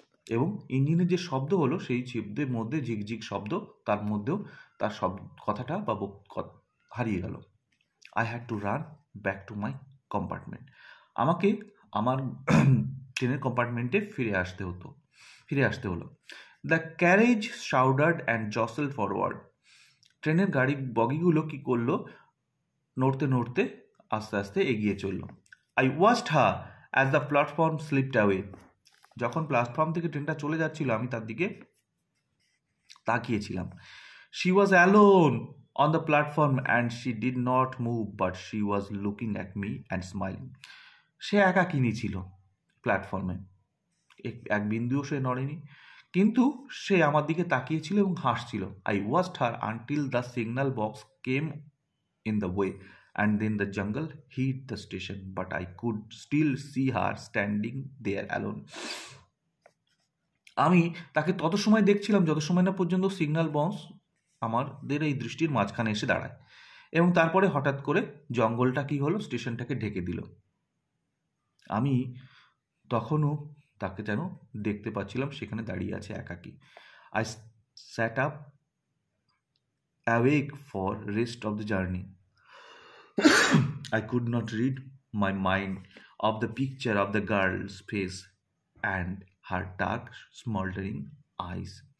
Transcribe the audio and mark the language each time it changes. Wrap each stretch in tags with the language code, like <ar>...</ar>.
<bn>এবং ইঞ্জিনের যে শব্দ হলো, সেই শব্দের মধ্যে ঝিকঝিক শব্দ, তার মধ্যেও তার কথাটা বা হারিয়ে গেল।</bn> <en>I had to run back to my compartment.</en> <bn>আমাকে আমার ট্রেনের কম্পার্টমেন্টে ফিরে আসতে হলো।</bn> <en>The carriage shuddered and jostled forward.</en> <bn>ট্রেনের বগিগুলো কি করলো, নড়তে নড়তে আস্তে আস্তে এগিয়ে চলল।</bn> <en>I watched her as the platform slipped away.</en> <bn>যখন প্ল্যাটফর্ম থেকে ট্রেনটা চলে যাচ্ছিল, আমি তার দিকে তাকিয়েছিলাম।</bn> <en>She was alone on the platform and she did not move, but she was looking at me and smiling.</en> <bn>সে একাকিনী ছিল প্ল্যাটফর্মে, এক বিন্দুও সে নড়েনি, কিন্তু সে আমার দিকে তাকিয়েছিল এবং হাসছিল।</bn> <en>I watched her until the signal box came in the way, and then the jungle hit the station, but I could still see her standing there alone.</en> <bn>আমি তাকে তত সময় দেখছিলাম যত সময় না পর্যন্ত সিগন্যাল বক্স আমাদের এই দৃষ্টির মাঝখানে এসে দাঁড়ায়, এবং তারপরে হঠাৎ করে জঙ্গলটা কি হলো, স্টেশনটাকে ঢেকে দিল। আমি তখনও তাকে যেন দেখতে পাচ্ছিলাম, সেখানে দাঁড়িয়ে আছে একাকী।</bn> <en>I sat up, awake for rest of the journey. I could not rid my mind of the picture of the girl's face and her dark, smoldering eyes.</en>